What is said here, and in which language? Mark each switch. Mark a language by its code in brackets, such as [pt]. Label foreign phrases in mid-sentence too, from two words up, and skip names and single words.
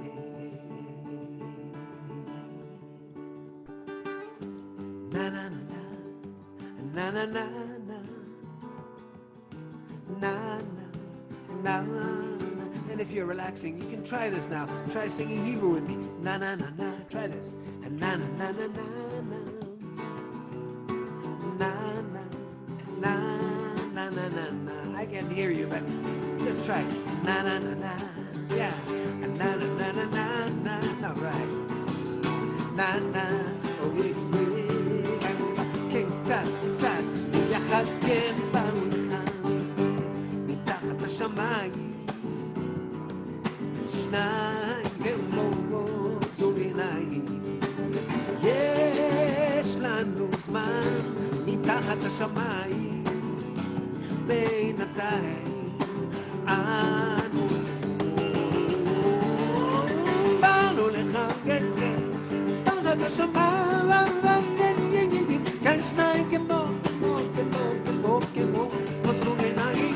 [en] Na na na na na na na na na. And if you're relaxing, you can try this now. Try singing Hebrew with me. Na na na na. Try this. And na na na na na na. Na na na na na na na. I can't hear you, but just try. Na na na na. Yeah. And na na na na na na. All right. Na na. Oh, yeah. [he] אחד כן באנו לכאן, מתחת לשמיים, שניים גאולות זוג עיניים. יש לנו זמן מתחת לשמיים, בינתיים אנו באנו לכאן, כן, כן, תחת השמיים, כאן שניים כמו זוג עיניים.